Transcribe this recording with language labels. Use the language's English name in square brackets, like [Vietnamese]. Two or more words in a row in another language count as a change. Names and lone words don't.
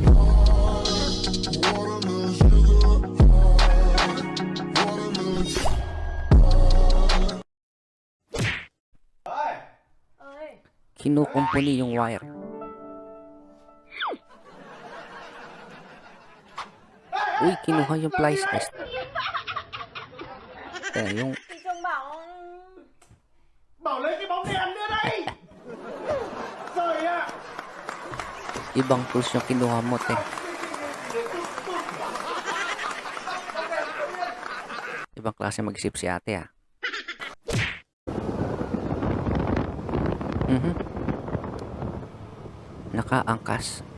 [Filipino] Kinukumpuni yung wire. Uy, kinuha yung [English] fly test. [Filipino] Yung [Vietnamese] Bảo lấy cái bóng đèn nữa đây. Rồi ạ. [Filipino] ibang tools yung kinuha mo, te. Ibang klase mag-isip si ate, ah. Nakaangkas.